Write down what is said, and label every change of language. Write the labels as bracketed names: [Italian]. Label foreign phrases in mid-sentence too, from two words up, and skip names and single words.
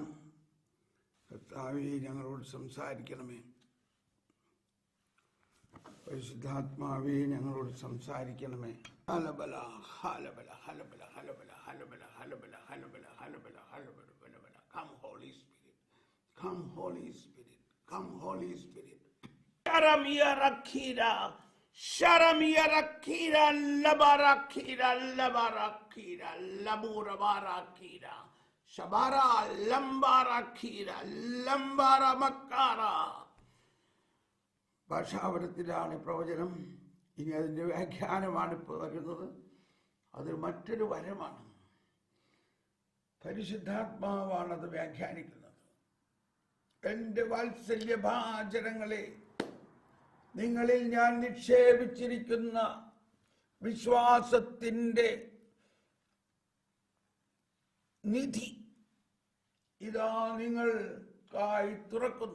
[Malayalam] കർത്താവേ, ഞങ്ങളോട് സംസാരിക്കണമേ. പരിശുദ്ധാത്മാവേ, ഞങ്ങളോട് സംസാരിക്കണമേ. ഹലബല ഹലബല ഹലബല ഹലബല ഹലബല ഹലബല ഹലബല ഹലബല ഹലബല ഹലബല. [English] Come Holy Spirit, Come Holy Spirit, Come Holy Spirit. Sharamia rakira, sharamia rakira, labarakira, labarakira, labura barakira, shabara, lambarakira, lambara makara. [Malayalam] ഭാഷാവരത്തിലാണ് പ്രവചനം. ഇനി അതിൻ്റെ വ്യാഖ്യാനമാണ് ഇപ്പോൾ വരുന്നത്. അത് മറ്റൊരു വരമാണ്. പരിശുദ്ധാത്മാവാണ് അത് വ്യാഖ്യാനിക്കുന്നത്. എൻ്റെ വാത്സല്യഭാചനങ്ങളെ, നിങ്ങളിൽ ഞാൻ നിക്ഷേപിച്ചിരിക്കുന്ന വിശ്വാസത്തിൻ്റെ നിധി ഇതാ നിങ്ങൾക്കായി തുറക്കുന്നു.